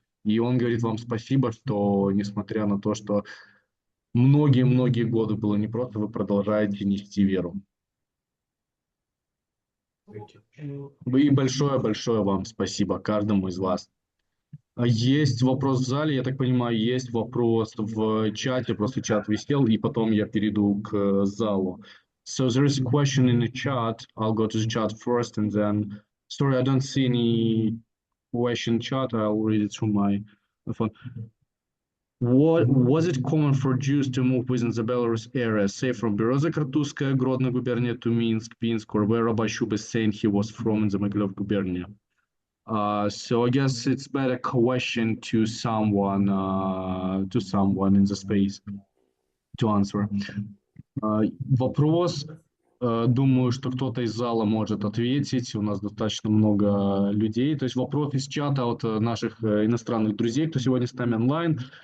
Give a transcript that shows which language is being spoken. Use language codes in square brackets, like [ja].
[ru] И он говорит вам спасибо, что несмотря на то, что многие-многие годы было непросто, вы продолжаете нести веру. И большое-большое вам спасибо, каждому из вас. Есть вопрос в зале, я так понимаю, есть вопрос в чате, просто чат висел, и потом я перейду к залу. [en] So there is a question in the chat. I'll go to the chat first and then... Sorry, I don't see any question chat. I'll read it through my phone. What was it common for Jews to move within the Belarus area, say from Береза-Картузская, Grodno gubernia to Minsk, Pinsk, or where Rabbi Shub is saying he was from in the Mogilov gubernia? So I guess it's better question to someone in the space to answer. [ru] Вопрос, думаю, что кто-то из зала может ответить. У нас достаточно много людей. То есть вопрос из чата от наших иностранных друзей, кто сегодня с нами онлайн.